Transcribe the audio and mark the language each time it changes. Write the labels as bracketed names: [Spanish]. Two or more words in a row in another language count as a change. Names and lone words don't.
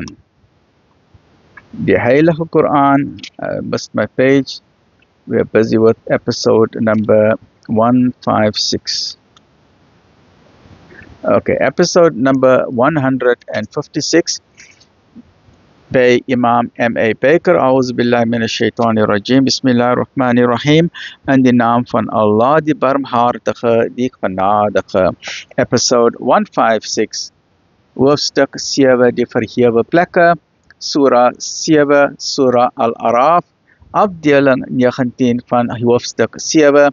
[Afrikaans] Die Heilige Quran, [English] missed my page. We're busy with episode number 156. Okay, episode number 156 by Imam M.A. Baker. [Arabic] أعوذ بالله من الشيطان الرجيم. بسم الله الرحمن الرحيم. [Afrikaans] In die naam van Allah, die barmhartige, die genadige. Episode 156. Hoofstuk 7, die verhewe plekke. Surah 7, Surah Al-Araf. Afdeling 19 van hoofstuk 7.